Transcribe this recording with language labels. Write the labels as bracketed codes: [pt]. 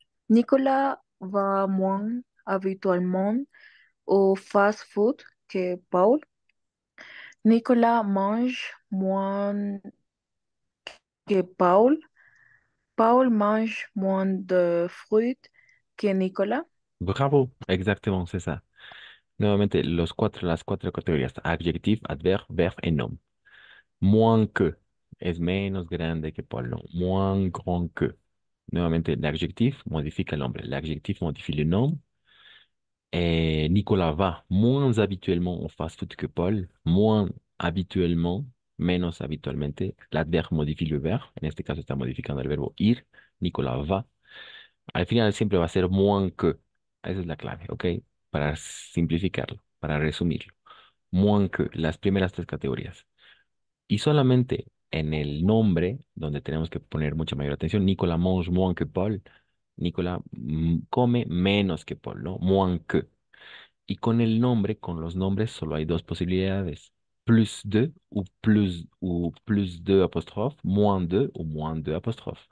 [fr] Nicolas va moins habituellement au fast-food que Paul. Nicolas mange moins que Paul. Paul mange moins de fruits que Nicolas. Bravo, exactement, c'est ça. [es] Nuevamente, las cuatro categorías, adjectif, adverb, verb y nom. Moins que es menos grande que Paul, no. [fr] Moins grand que. [es] Nuevamente, l'adjectif modifica el nombre. [fr] L'adjectif modifie le nom. Nicolas va moins habituellement au fast-food que Paul. Moins habituellement, [es] menos habitualmente. [fr] L'adverbe modifie le [es] verbo. En este caso está modificando el verbo ir. Nicolas va. Al final siempre va a ser moins que. Esa es la clave, ¿ok? Para simplificarlo, para resumirlo. Moins que, las primeras tres categorías. Y solamente en el nombre, donde tenemos que poner mucha mayor atención, [fr] Nicolas mange moins que Paul. [es] Nicolas come menos que Paul, ¿no? [fr] Moins que. [es] Y con el nombre, con los nombres, solo hay dos posibilidades. [fr] Plus de ou plus de apóstrofe, moins de ou moins de apóstrofe.